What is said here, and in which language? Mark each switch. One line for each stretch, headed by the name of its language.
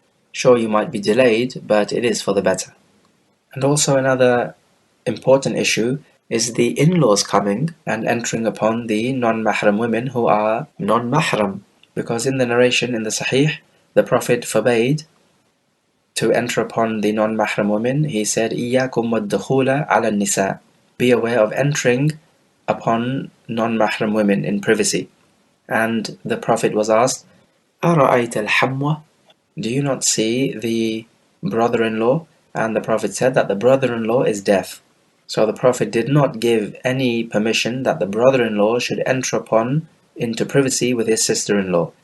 English: Sure, you might be delayed, but it is for the better. And also another important issue is the in-laws coming and entering upon the non-mahram women who are non-mahram. Because in the narration in the Sahih, the Prophet forbade to enter upon the non-mahram women. He said,
Arabic: إِيَّاكُمْ وَالدُّخُولَ عَلَى النِّسَاءِ.
English: Be aware of entering upon non-mahram women in privacy. And the Prophet was asked,
Arabic: أَرَأَيْتَ الْحَمْوَ?
English: Do you not see the brother-in-law? And the Prophet said that the brother-in-law is deaf. So the Prophet did not give any permission that the brother-in-law should enter upon into privacy with his sister-in-law.